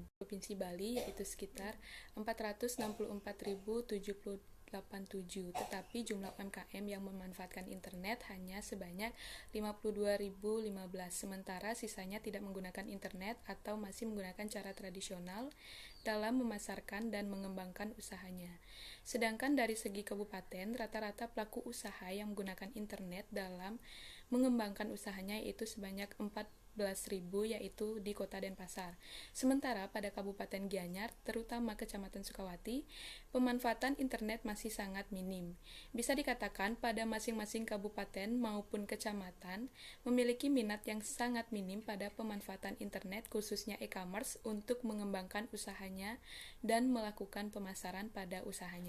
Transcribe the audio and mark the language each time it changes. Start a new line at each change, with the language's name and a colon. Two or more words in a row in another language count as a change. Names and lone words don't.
Indonesian: Provinsi Bali yaitu sekitar 464.077, tetapi jumlah UMKM yang memanfaatkan internet hanya sebanyak 52.015, sementara sisanya tidak menggunakan internet atau masih menggunakan cara tradisional dalam memasarkan dan mengembangkan usahanya. Sedangkan dari segi kabupaten, rata-rata pelaku usaha yang menggunakan internet dalam mengembangkan usahanya yaitu sebanyak 14.000 yaitu di Kota Denpasar. Sementara pada Kabupaten Gianyar, terutama Kecamatan Sukawati, pemanfaatan internet masih sangat minim. Bisa dikatakan pada masing-masing kabupaten maupun kecamatan memiliki minat yang sangat minim pada pemanfaatan internet khususnya e-commerce untuk mengembangkan usahanya dan melakukan pemasaran pada usahanya.